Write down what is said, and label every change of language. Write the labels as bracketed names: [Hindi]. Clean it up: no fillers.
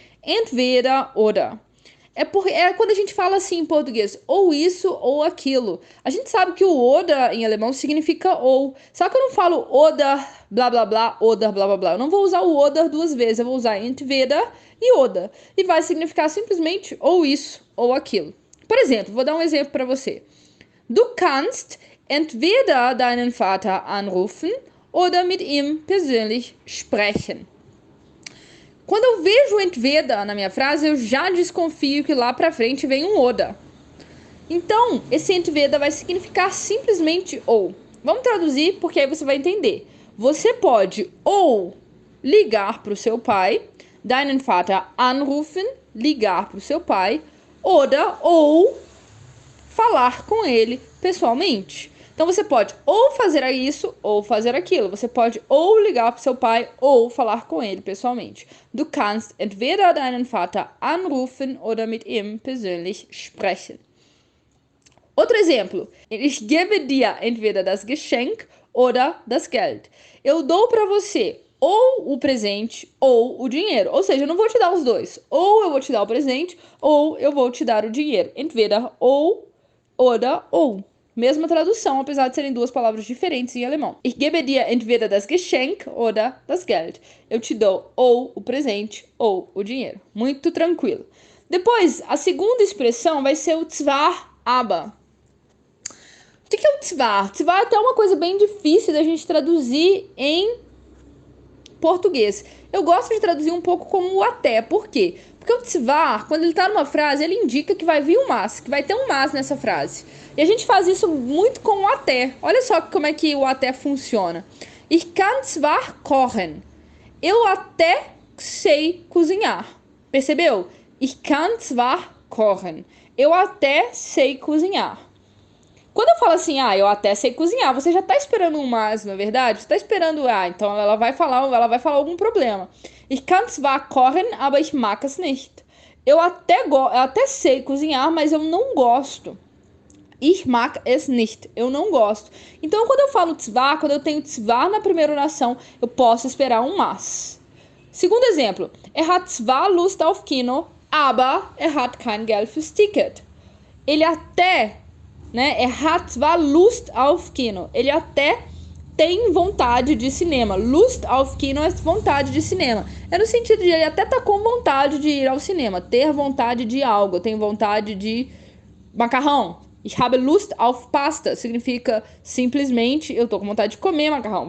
[German] Entweder oder. [Portuguese] É quando a gente fala assim em português, ou isso ou aquilo. A gente sabe que o oder em alemão significa ou. Só que eu não falo oder blá blá blá, oder blá blá blá. Eu não vou usar o oder duas vezes, eu vou usar entweder e oder. E vai significar simplesmente ou isso ou aquilo. Por exemplo, vou dar um exemplo para você. [German] Du kannst entweder deinen Vater anrufen oder mit ihm persönlich sprechen. [Portuguese] Quando eu vejo o entweder na minha frase, eu já desconfio que lá pra frente vem um oder. Então, esse entweder vai significar simplesmente ou. Vamos traduzir porque aí você vai entender. Você pode ou ligar para o seu pai, [German] deinen Vater anrufen, [Portuguese] ligar para o seu pai, ou falar com ele pessoalmente. Então você pode ou fazer isso ou fazer aquilo. Você pode ou ligar para seu pai ou falar com ele pessoalmente. [German] Du kannst entweder deinen Vater anrufen oder mit ihm persönlich sprechen. [Portuguese] Outro exemplo. [German] Ich gebe dir entweder das Geschenk oder das Geld. [Portuguese] Eu dou para você ou o presente ou o dinheiro. Ou seja, eu não vou te dar os dois. Ou eu vou te dar o presente ou eu vou te dar o dinheiro. Entweder ou, oder ou. Mesma tradução, apesar de serem duas palavras diferentes em alemão. [German] Ich gebe dir entweder das Geschenk oder das Geld. [Portuguese] Eu te dou ou o presente ou o dinheiro. Muito tranquilo. Depois, a segunda expressão vai ser o zwar, aber. O que é o zwar? Zwar é até uma coisa bem difícil da gente traduzir em português. Eu gosto de traduzir um pouco como o até. Por quê? Porque o zwar, quando ele está numa frase, ele indica que vai vir um mas, que vai ter um mas nessa frase. E a gente faz isso muito com o até. Olha só como é que o até funciona. [German] Ich kann zwar kochen. [Portuguese] Eu até sei cozinhar. Percebeu? [German] Ich kann zwar kochen. [Portuguese] Eu até sei cozinhar. Quando eu falo assim, eu até sei cozinhar, você já tá esperando um mas, não é verdade? Você tá esperando, então ela vai falar algum problema. [German] Ich kann zwar kochen, aber ich mag es nicht. [Portuguese] Eu até sei cozinhar, mas eu não gosto. [German] Ich mag es nicht. [Portuguese] Eu não gosto. Então, quando eu falo zwar, quando eu tenho zwar na primeira oração, eu posso esperar um mas. Segundo exemplo. [German] Hat zwar Lust auf Kino, aber hat kein Geld fürs Ticket. [Portuguese] Ele até, [German] hat zwar Lust auf Kino. [Portuguese] Ele até tem vontade de cinema. [German] Lust auf Kino [Portuguese] é vontade de cinema. É no sentido de ele até tá com vontade de ir ao cinema. Ter vontade de algo. Eu tenho vontade de macarrão. [German] Ich habe Lust auf Pasta. [Portuguese] Significa simplesmente eu tô com vontade de comer macarrão.